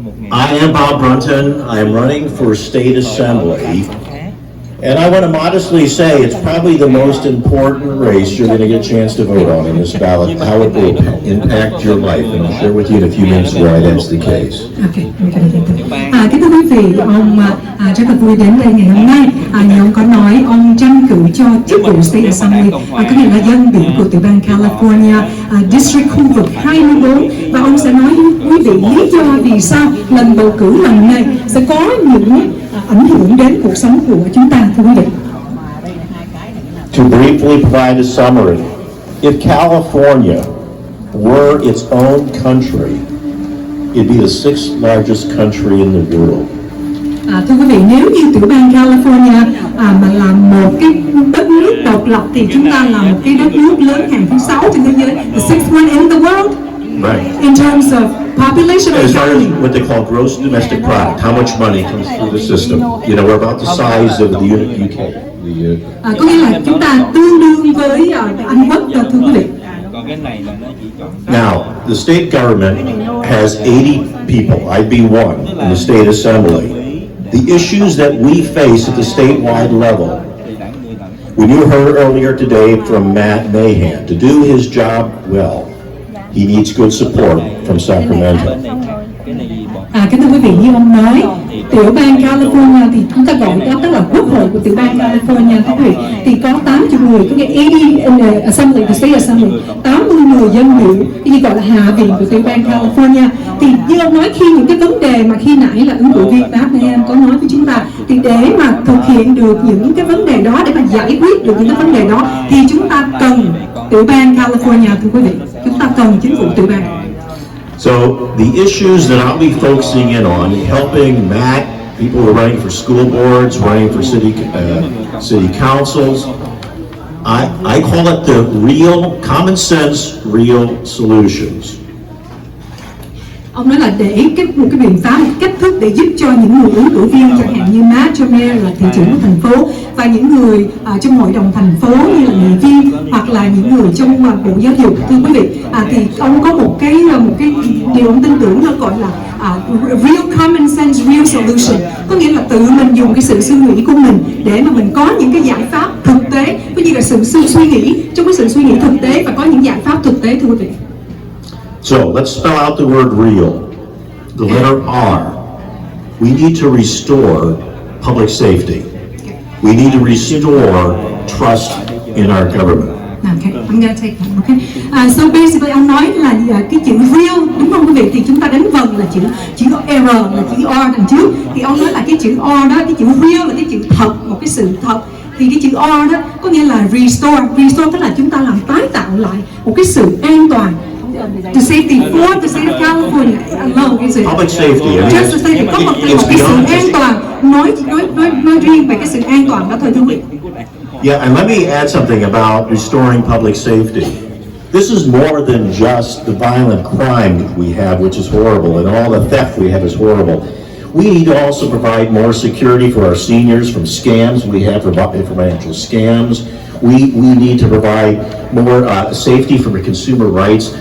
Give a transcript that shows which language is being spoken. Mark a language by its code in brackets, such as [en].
[en] I am Bob Brunton. I am running for State Assembly. And I want to modestly say it's probably the most important race you're going to get a chance to vote on in this ballot, how it will impact your life. And I'll share with you in a few minutes why that's the case. Okay. [vi] Kính thưa quý vị, ông rất là vui đến đây ngày hôm nay. Như ông có nói, ông tranh cử cho chức vụ State Assembly, có nghĩa là dân biểu của tiểu bang California, District khu vực 24. Và ông sẽ nói với quý vị lý do vì sao lần bầu cử lần này sẽ có những ảnh hưởng đến cuộc sống của chúng ta, thưa quý vị. [en] To briefly provide a summary, if California were its own country, it'd be the sixth largest country in the world. [vi] Thưa quý vị, nếu như tiểu bang California mà là một cái đất nước độc lập thì chúng ta là một cái đất nước lớn hàng thứ 6 trên thế giới, [en] the sixth one in the world. Right. In terms of population As far as economy. what they call gross domestic product, how much money comes through the system. You know, we're about the size of the UK. [vi] Có nghĩa là chúng ta tương đương với Anh Quốc, thưa quý vị. [en] Now, the state government has 80 people. I'd be one in the state assembly. The issues that we face at the statewide level. When you heard earlier today from Matt Mahan, to do his job well, he needs good support from Sacramento. [vi] Kính thưa quý vị, như ông nói, tiểu bang California thì chúng ta gọi đó tức là quốc hội của tiểu bang California, thưa quý vị, thì có 80 người, có nghĩa [en] 80 in the assembly, the state assembly, [vi] 80 người dân biểu, cái gì gọi là hạ viện của tiểu bang California. Thì như ông nói, khi những cái vấn đề mà khi nãy là ứng cử viên Matt có nói với chúng ta, thì để mà thực hiện được những cái vấn đề đó, để mà giải quyết được những cái vấn đề đó, thì chúng ta cần tiểu bang California, thưa quý vị, chúng ta cần chính phủ tiểu bang. [en] So the issues that I'll be focusing in on, helping Matt, people who are running for school boards, running for city councils, I call it the real, common sense, real solutions. [vi] Ông nói là để một cái biện pháp, một cách thức để giúp cho những người ứng cử viên chẳng hạn như Matt cho Mayor là thị trưởng của thành phố, và những người trong hội đồng thành phố như là nghị viên, hoặc là những người trong bộ giáo dục, thưa quý vị, thì ông có một cái điều ông tin tưởng nó gọi là [en] real common sense, real solution, [vi] có nghĩa là tự mình dùng cái sự suy nghĩ của mình để mà mình có những cái giải pháp thực tế, có như là sự suy nghĩ, trong cái sự suy nghĩ thực tế và có những giải pháp thực tế, thưa quý vị. [en] So let's spell out the word real. The letter R. We need to restore public safety. We need to restore trust in our government. Okay, I'm gonna take that. Okay. So basically, [vi] ông nói là cái chữ real, đúng không quý vị? Thì chúng ta đánh vần là chữ R, là chữ R đằng trước. Thì ông nói là cái chữ R đó, cái chữ real là cái chữ thật, một cái sự thật. Thì cái chữ R đó có nghĩa là restore. Restore tức là chúng ta làm tái tạo lại một cái sự an toàn. [en] The safety for the state of California alone, is it? Public safety. Just the safety. [vi] Có một cái sự an toàn. Nói riêng về cái sự an toàn đó thôi, thưa quý vị. [en] Yeah, and let me add something about restoring public safety. This is more than just the violent crime that we have, which is horrible, and all the theft we have is horrible. We need to also provide more security for our seniors from scams. We have financial scams. We need to provide more safety for the consumer rights.